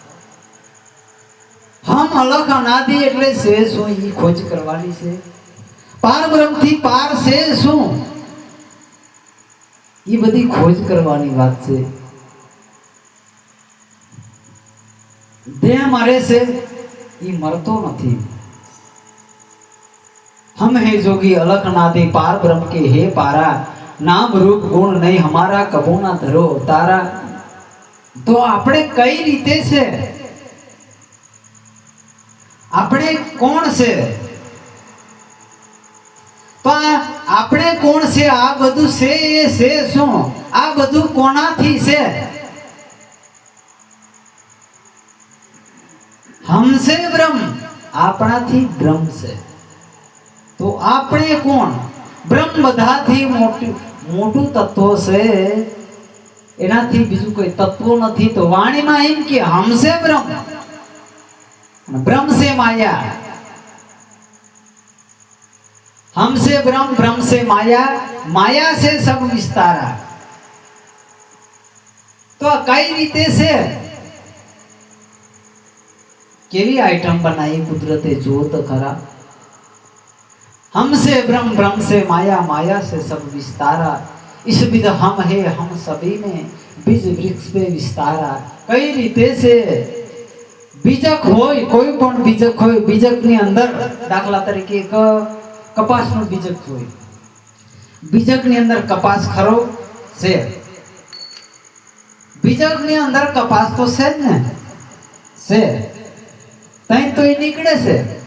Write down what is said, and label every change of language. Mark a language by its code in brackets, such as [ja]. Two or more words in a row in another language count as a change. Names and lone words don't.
[gu] હમ અલખ અનાદિ એટલે છે શું એ ખોજ કરવાની છે. પાર બ્રહ્મ થી પાર છે શું એ બધી ખોજ કરવાની વાત છે. દેહ મરે છે એ મરતો નથી. [hi] हम है जोगी अलख नादे पार ब्रह्म के हे पारा नाम रूप गुण नहीं हमारा कबू ना धरो तारा. [gu] તો આપણે કઈ રીતે છે? આપણે કોણ છે? તો આપણે કોણ છે? આ બધું છે એ છે શું? આ બધું કોનાથી છે? [hi] हमसे ब्रह्म, [gu] આપણાથી બ્રહ્મ છે. તો આપણે કોણ? બ્રહ્મ બધાથી મોટું તત્વ છે, એનાથી બીજું કોઈ તત્વ નથી. તો વાણીમાં એમ કે [hi] हमसे ब्रह्म, ब्रह्म से माया, हमसे ब्रह्म, ब्रह्म से माया, माया से सब विस्तारा. [gu] તો કઈ રીતે છે? કેવી આઈટમ બનાવી કુદરતે, જો તો ખરા. [hi] हमसे ब्रह्म, ब्रह्म से माया, माया से सब विस्तारा. इस विध हम है हम सभी में बीज वृक्ष पे विस्तारा. [gu] કઈ રીતે છે? બીજક હોય, કોઈ પણ બીજક હોય, બીજકની અંદર દાખલા તરીકે એક કપાસનું બીજક હોય, બીજકની અંદર કપાસ ખરો છે. બીજકની અંદર કપાસ તો છે જ ને, છે તઈ તો એ નીકળે છે.